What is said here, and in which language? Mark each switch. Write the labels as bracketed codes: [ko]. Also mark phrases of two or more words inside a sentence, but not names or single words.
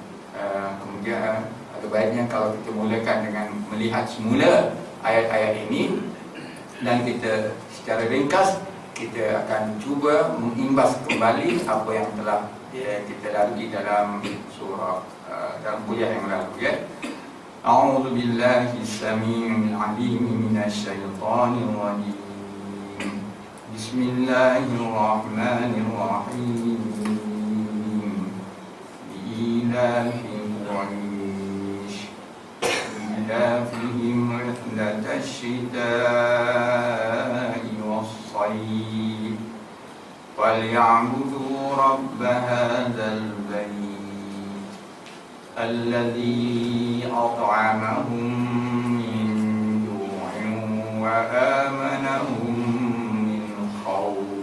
[ms] Kemudian ada baiknya kalau kita mulakan dengan melihat semula ayat-ayat ini, dan kita secara ringkas kita akan cuba mengimbas kembali apa yang telah kita lalui dalam surah dalam kuliah yang lalu ya. [ar] أعوذ بالله السميع العليم من الشيطان الرجيم. بسم الله الرحمن الرحيم. إيلاف قريش إيلافهم رحلة الشتاء والصيف فليعبدوا رب هذا البيت الذي أطعمهم من جوع وآمنهم من خوف.